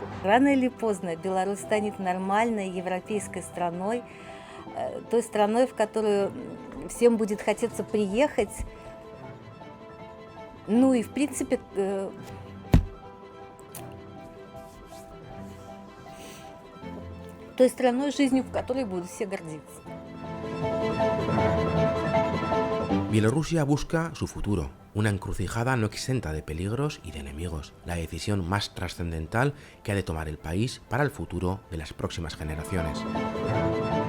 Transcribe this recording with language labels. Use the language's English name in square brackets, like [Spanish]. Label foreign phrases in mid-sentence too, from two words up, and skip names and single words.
[Russian] Рано или поздно Беларусь станет нормальной европейской страной, той страной, в которую всем будет хотеться приехать. Ну и в принципе той страной, жизнью в которой будут все гордиться. [Spanish] Bielorrusia busca su futuro, una encrucijada no exenta de peligros y de enemigos, la decisión más trascendental que ha de tomar el país para el futuro de las próximas generaciones.